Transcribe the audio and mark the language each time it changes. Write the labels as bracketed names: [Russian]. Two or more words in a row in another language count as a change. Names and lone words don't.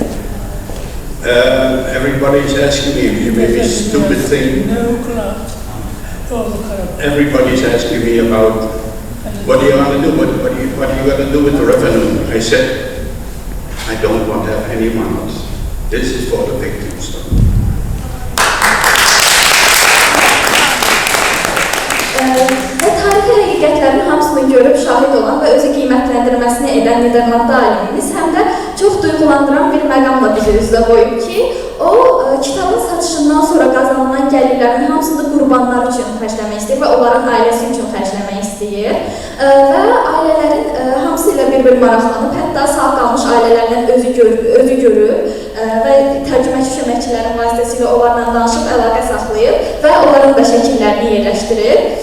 [English] Everybody's asking me, maybe a stupid thing. Everybody's asking me about what are you going to do? What are you going to do with the revenue? I said, I don't want to have any money. This is for the victims. [Azerbaijani] Və tarixi həqiqətlərin hamısını görüb şahid olan və özü qiymətləndirməsini edən Niderlandlı alimimiz həm də çox duyğulandıran bir məqamla bizi üzə qoyub ki, o kitabın satışından sonra qazanılan gəlirlərin hamısını qurbanlar üçün xərcləmək istəyir və onların ailəsi üçün xərcləmək istəyir və ailələrin hamısı ilə bir-bir maraqlanıb, hətta sağ qalmış ailələrdən özü görüb və tərcüməçi köməkçilərin vasitəsilə onlarla danışıb əlaqə saxlayıb və onların da şəkillərini yerləşdirib.